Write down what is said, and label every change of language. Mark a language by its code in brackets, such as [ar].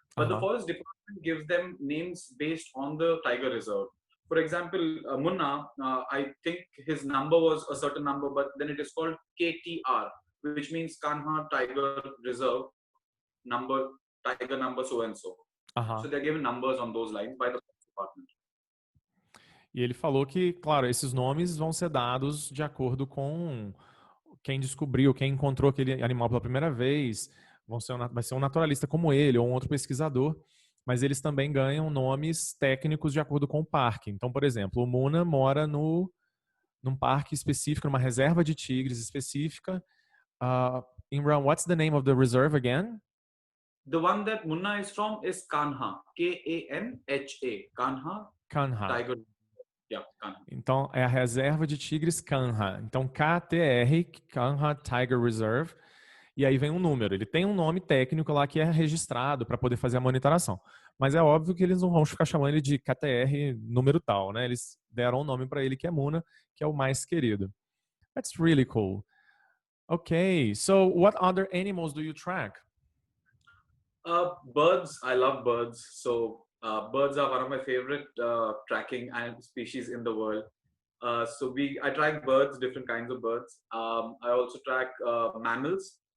[en] But the forest department gives them names based on the tiger reserve. For example, Munna, I think his number was a certain number, but then it is called KTR, which means Kanha Tiger Reserve number, tiger number so and so. So they're given numbers on those lines by the forest department. [pt] E ele falou que, claro, esses nomes vão ser dados de acordo com quem descobriu, quem encontrou aquele animal pela primeira vez. Vai ser um naturalista como ele ou um outro pesquisador, mas eles também ganham nomes técnicos de acordo com o parque. Então, por exemplo, o Muna mora num parque específico, numa reserva de tigres específica. [en] Imran, what's the name of the reserve again? The one that Munna is from is Kanha, K-A-N-H-A, Kanha. Tiger. Yeah, Kanha. [pt] Então, é a reserva de tigres Kanha. Então, KTR, Kanha Tiger Reserve. E aí vem um número. Ele tem um nome técnico lá que é registrado para poder fazer a monitoração. Mas é óbvio que eles não vão ficar chamando ele de KTR número tal, né? Eles deram um nome para ele que é Muna, que é o mais querido. [en] That's really cool. Okay, so what other animals do you track? Birds. I love birds. So birds are one of my favorite tracking species in the world. I track birds, different kinds of birds. I also track mammals.